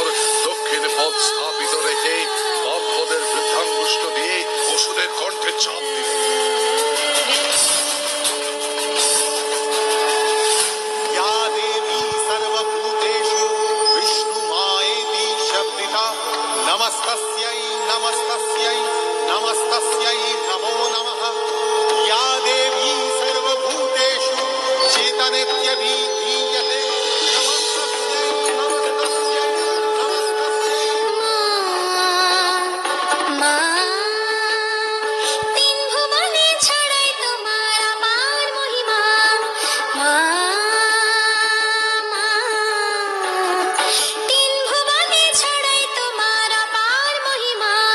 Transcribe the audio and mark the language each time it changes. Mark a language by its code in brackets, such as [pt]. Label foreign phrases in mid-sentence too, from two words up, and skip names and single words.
[bn] দক্ষিণ পথ স্থাপিত রেখে বামপদের বৃদ্ধাঙ্গুষ্ঠ দিয়ে অসুরের কণ্ঠে চাপ দিল। [sa] नमस्तस्यै नमस्तस्यै नमस्तस्यै नमो नमः या देवी सर्वभूतेषु चेतनेत्यभिधीयते नमस्तस्यै नमस्तस्यै नमस्तस्यै। [bn] মা তিন ভুবনে ছড়াই তোমার আপার মহিমা। মা তিন ভুবনে ছড়াই তোমার আপার মহিমা।